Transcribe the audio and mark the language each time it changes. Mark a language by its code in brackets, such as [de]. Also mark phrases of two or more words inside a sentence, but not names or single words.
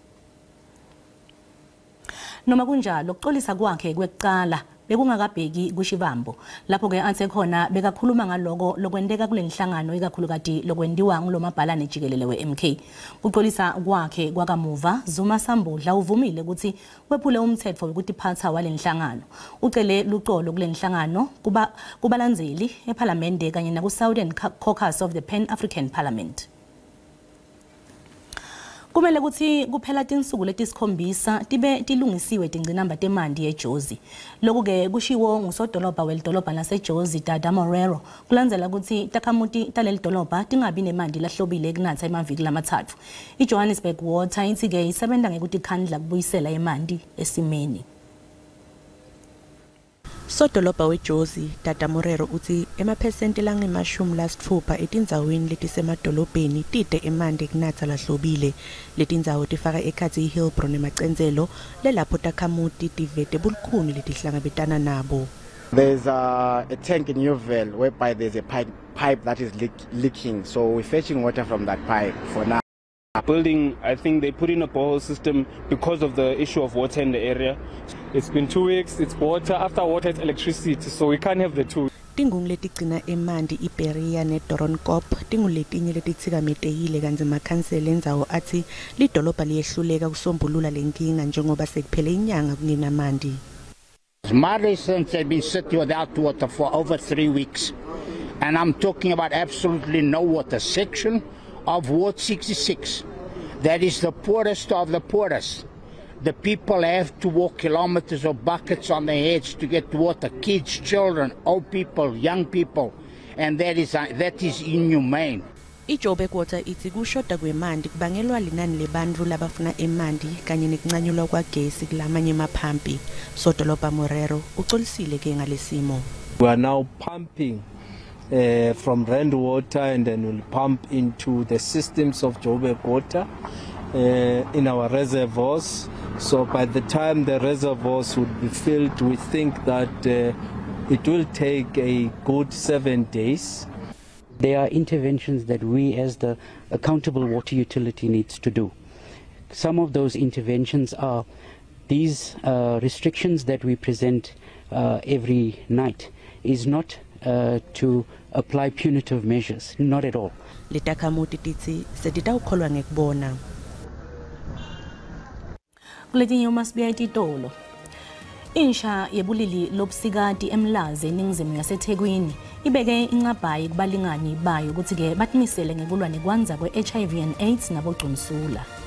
[ss] Noma kunjalo ukuxolisa kwakhe kwekuqala bekungakabheki kuShivambu lapho-ke athe khona bekakhuluma ngaloko lokwenteka kule nhlangano ikakhulukati lokwendiwa ngulomabhalane jikelele we-MK. Kuxolisa kwakhe kwakamuva Zuma Sambudla uvumile ukuthi wephule umthetho wokutiphatha wale nhlangano. Ucele luxolo kule nhlangano kubalandzeli ephalamende kanye naku-Southern Caucus of the Pan-African Parliament. Kumele ukuthi kuphela tinsuku letisikhombisa tibe tilungisiwe tingcinamba temanti eJozi. Lokhu-ke kushiwo ngusodolobha welidolobha laseJozi Dada Morero kulandzela ukuthi takhamuti taleli dolobha tingabi nemanti lahlobile ekunatha emaviki lamathathu. IJohannesburg Water ithi-ke isebenta ngekutikhandla kubuyisela emanti esimeni. Sodolobha weJozi Dada Morero uthi emaphesenti lange-60 etindzaweni letisemadolobheni tide emanti kunatha lahlobile. Letindzawo tifaka ekhatsi iHillbrow nemacenzelo lelapho takhamuti tivete bulukhuni letihlangabetana nabo. [en] There's a tank in Newville whereby there's a pipe that is leaking, so we're fetching water from that pipe for now. Building, I think they put in a borehole system because of the issue of water in the area. It's been 2 weeks, it's water, after water it's electricity, so we can't have the two. [ss] Tingungu letigcina emanti iBeria neDoornkop tinguletinye letitsikameteyile kanti makhansela endzawo athi lidolobha liyehluleka kusombulula lenkinga njengoba sekuphele inyanga kungenamanti. [en] My residents have been sitting without water for over 3 weeks, and I'm talking about absolutely no water. Section of Ward 66, that is the poorest of the poorest. The people have to walk kilometers of buckets on their heads to get water. Kids, children, old people, young people, and that is inhumane. [ss] IJoburg Water ithi kushoda kwemanti kubangelwa linani lebantfu labafuna emanti kanye nekuncanyulwa kwagesi kulamanye emaphampi. Sodolobha Morero uxolisile ke ngalesimo. [en] We are now pumping from Rand Water, and then we'll pump into the systems of Joburg Water in our reservoirs. So by the time the reservoirs would be filled, we think that it will take a good 7 days. There are interventions that we as the accountable water utility needs to do. Some of those interventions are these restrictions that we present every night is not to apply punitive measures, not at all. [ss] Letakamuti titsi seditawukholwa ngekubona. Kuletinye uMasibiya ititolo Insha yebulili lobusikati eMlazi eningizimu yaseThekwini ibeke inqabhayi kubalingani bayo ukuthi ke bathimisele ngekulwa nekwanza kwe-HIV and AIDS nabogcunsula.